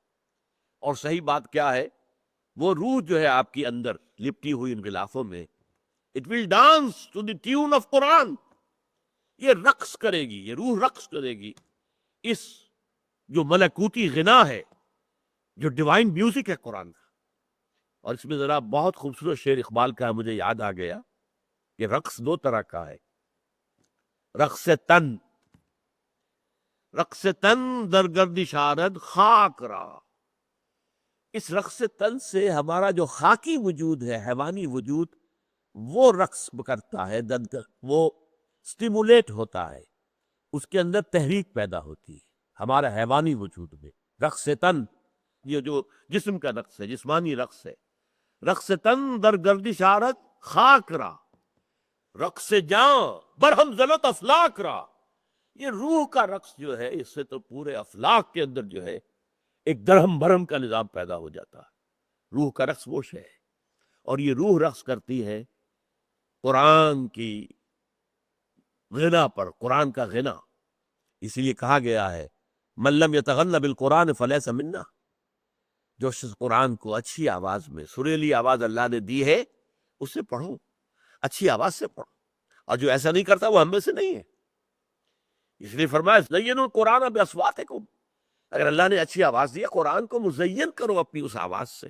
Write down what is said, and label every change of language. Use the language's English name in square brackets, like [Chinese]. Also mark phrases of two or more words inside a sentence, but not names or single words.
[Urdu] اور صحیح بات کیا ہے، وہ روح جو ہے آپ کی اندر لپٹی ہوئی ان غلافوں میں، [English] it will dance to the tune of [Urdu] قرآن، یہ رقص کرے گی، یہ روح رقص کرے گی اس جو ملکوتی غنا ہے، جو [English] divine music [Urdu] ہے قرآن کا۔ اور اس میں ذرا بہت خوبصورت شعر اقبال کا مجھے یاد آ گیا کہ رقص دو طرح کا ہے، [Persian] رقص تن، رقص تن در گردش آرد خاک را۔ [Urdu] اس رقص تن سے ہمارا جو خاکی وجود ہے، حیوانی وجود، وہ رقص کرتا ہے، وہ سٹیمولیٹ ہوتا ہے، اس کے اندر تحریک پیدا ہوتی ہے ہمارا حیوانی وجود میں۔ رقص تن، یہ جو جسم کا رقص ہے، جسمانی رقص ہے۔ [Persian] رقص تن در گردش آرد خاک را، رقص جاں برہم زلت افلاک را۔ [Urdu] یہ روح کا رقص جو ہے، اس سے تو پورے افلاک کے اندر جو ہے ایک درہم برہم کا نظام پیدا ہو جاتا ہے۔ روح کا رقص وہ ہے، اور یہ روح رقص کرتی ہے قرآن کی غنا پر، قرآن کا غنا۔ [Arabic] اسی لیے کہا گیا ہے من لم یتغن بالقرآن فلیس منا، [Urdu] جو شخص قرآن کو اچھی آواز میں، سریلی آواز اللہ نے دی ہے، اس سے پڑھو، اچھی آواز سے پڑھو، اور جو ایسا نہیں کرتا وہ ہم میں سے نہیں ہے۔ اس لیے فرمایا [Arabic] زینوا القرآن باصواتکم، [Urdu] اگر اللہ نے اچھی آواز دی ہے، قرآن کو مزین کرو اپنی اس آواز سے۔